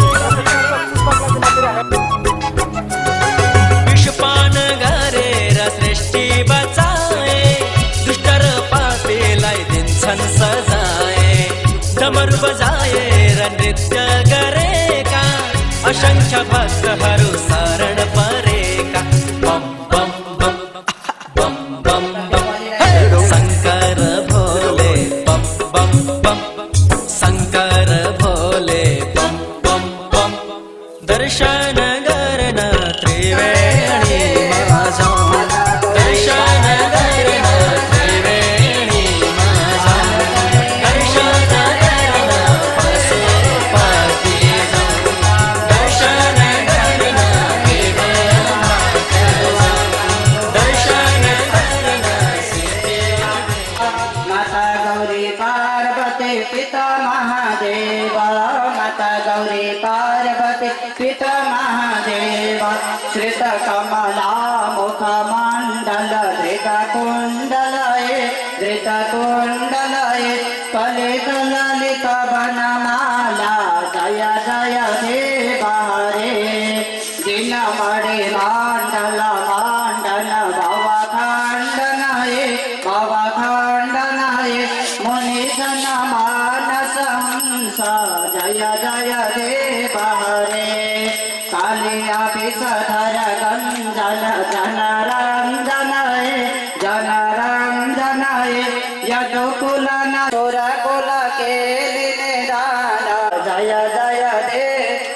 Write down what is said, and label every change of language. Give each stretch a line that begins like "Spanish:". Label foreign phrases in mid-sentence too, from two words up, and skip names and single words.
Nepali: विषपान गरेर सृष्टि बचाए दुष्ट र पापीलाई दिन्छन् सजाय डमरू बजाएर नृत्य गरेका असंख्य भक्तहरू शरण परेका बम बम बम बम बम बम हे शंकर भोले बम बम बम शंकर भोले बम बम बम दर्शन गर्न त्रिवेणीमा जाऊ दर्शन गर्न त्रिवेणीमा जाऊ दर्शन गर्न पशुपति जाऊ दर्शन गर्न दर्शन गर्न माता गौरी पार्वती पिता महादेव माता गौरी पार्वती पिता महादेव
Sanskrit: श्रित कमला मुख मंडल धृत कुंडलये कलित ललित वनमाला जय जय देव हरे दिन मणि मंडल मंडन भवखंडनये मुनिजन मानस हंस जय जय देव हरे कालिया विषधर गंजन जनरंजनये यदुकुल नसुरकुल केलिने दान जय जय देव